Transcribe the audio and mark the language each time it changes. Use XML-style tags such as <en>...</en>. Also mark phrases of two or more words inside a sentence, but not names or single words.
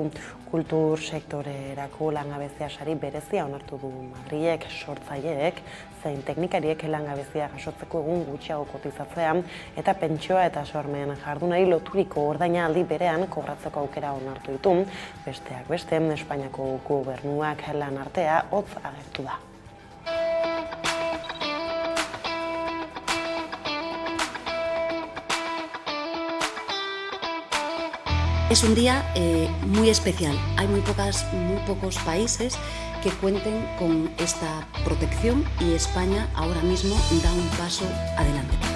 <eu>Kultur sektorerako langabezia sari berezia onartu du Madrilek, sortzaileek, zein teknikariek langabezia jasotzeko egun gutxiago kotizatzean eta pentsioa eta sormen jardunari loturiko ordaina aldi berean kobratzeko aukera onartu ditu. Besteak beste, Espainiako gobernuak lan artea hotz agertu da.</eu> <es>Es un día muy especial. Hay muy pocos países que cuenten con esta protección y España ahora mismo da un paso adelante.</es>